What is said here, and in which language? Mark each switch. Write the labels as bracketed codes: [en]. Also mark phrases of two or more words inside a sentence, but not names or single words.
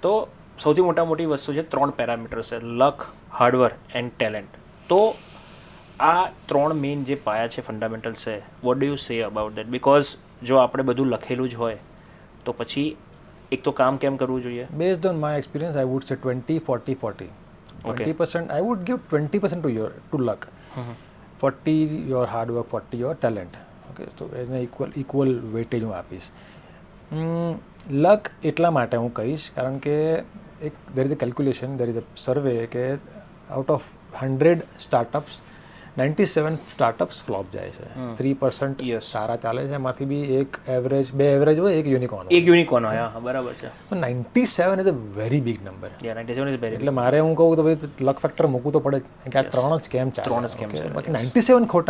[gu] તો સૌથી મોટી વસ્તુ છે 3 પેરામીટર્સ છે: [en] luck, hardwork and talent. [gu] તો આ 3 મેઇન જે પાયા છે, ફંડામેન્ટલ છે, [en] what do you say about that? [gu] બિકોઝ જો આપણે બધું લખેલું જ હોય તો પછી એક તો કામ કેમ કરવું જોઈએ? [en] based on my experience I would say 20-40-40. 20% I would give 20% to luck, 40 your hard work, 40 your talent. Okay, so [gu] એને [en] equal weightage [gu] હું આપીશ. લક એટલા માટે હું કહીશ કારણ કે [en] there is a calculation, there is a survey [gu] કે [en] out of 100 startups [gu] 97 [en] startups flop [gu] જાય છે. 3% સારા ચાલે છે, એમાંથી બી એક એવરેજ, 2 એવરેજ હોય, એક યુનિકોર્ન હોય. બરાબર છે. [en] તો 97 is a very big number. 97 is very. [gu] એટલે મારે હું કહું તો ભાઈ [en] luck factor [gu] મૂકવું તો પડે જ, કે આ 3 જ કેમ ચાલે.